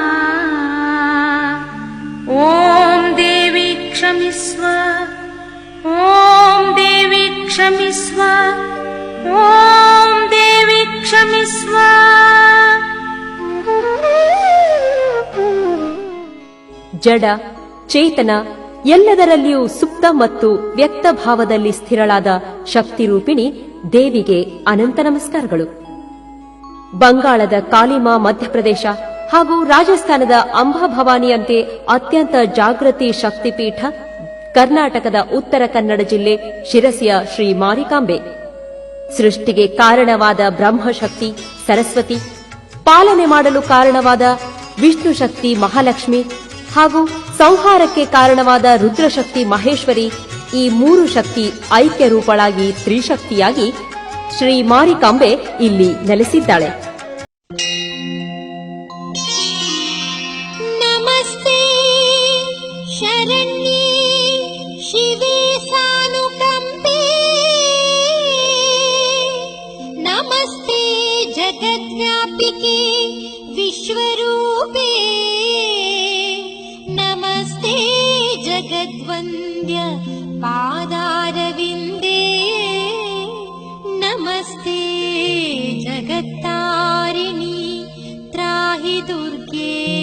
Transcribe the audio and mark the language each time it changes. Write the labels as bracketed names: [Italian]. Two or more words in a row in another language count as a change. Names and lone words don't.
[Sanskrit] ಓಂ ದೇವಿ ಕ್ಷಮಿಸ್ವ, ಓಂ ದೇವಿ ಕ್ಷಮಿಸ್ವ, ಓಂ ದೇವಿ ಕ್ಷಮಿಸ್ವ. [Kannada] ಜಡ ಚೇತನ ಎಲ್ಲದರಲ್ಲಿಯೂ ಸುಪ್ತ ಮತ್ತು ವ್ಯಕ್ತ ಭಾವದಲ್ಲಿ ಸ್ಥಿರಳಾದ ಶಕ್ತಿರೂಪಿಣಿ ದೇವಿಗೆ ಅನಂತ ನಮಸ್ಕಾರಗಳು. ಬಂಗಾಳದ ಕಾಲಿಮಾ ಮಧ್ಯಪ್ರದೇಶ ಹಾಗೂ ರಾಜಸ್ಥಾನದ ಅಂಬಾಭವಾನಿಯಂತೆ ಅತ್ಯಂತ ಜಾಗೃತಿ ಶಕ್ತಿಪೀಠ ಕರ್ನಾಟಕದ ಉತ್ತರ ಕನ್ನಡ ಜಿಲ್ಲೆ ಶಿರಸಿಯ ಶ್ರೀ ಮಾರಿಕಾಂಬೆ. ಸೃಷ್ಟಿಗೆ ಕಾರಣವಾದ ಬ್ರಹ್ಮಶಕ್ತಿ ಸರಸ್ವತಿ, ಪಾಲನೆ ಮಾಡಲು ಕಾರಣವಾದ ವಿಷ್ಣು ಶಕ್ತಿ ಮಹಾಲಕ್ಷ್ಮಿ ಹಾಗೂ ಸಂಹಾರಕ್ಕೆ ಕಾರಣವಾದ ರುದ್ರಶಕ್ತಿ ಮಹೇಶ್ವರಿ, ಈ ಮೂರು ಶಕ್ತಿ ಐಕ್ಯ ರೂಪಳಾಗಿ ತ್ರಿಶಕ್ತಿಯಾಗಿ ಶ್ರೀ ಮಾರಿಕಾಂಬೆ ಇಲ್ಲಿ ನೆಲೆಸಿದ್ದಾಳೆ. [Sanskrit] ನಮಸ್ತೆ ಶರಣ್ಯೇ ಶಿವೆ ಸಾನುಕಂಪೆ, ನಮಸ್ತೆ ಜಗದ್ವ್ಯಾಪಿಕೆ ವಿಶ್ವರೂಪೇ, ನಮಸ್ತೆ ಜಗದ್ವಂದ್ಯ ಪಾದಾರವಿಂದೇ, ನಮಸ್ತೆ ಜಗತ್ತಾರಿಣಿ ತ್ರಾಹಿ ದುರ್ಗೆ.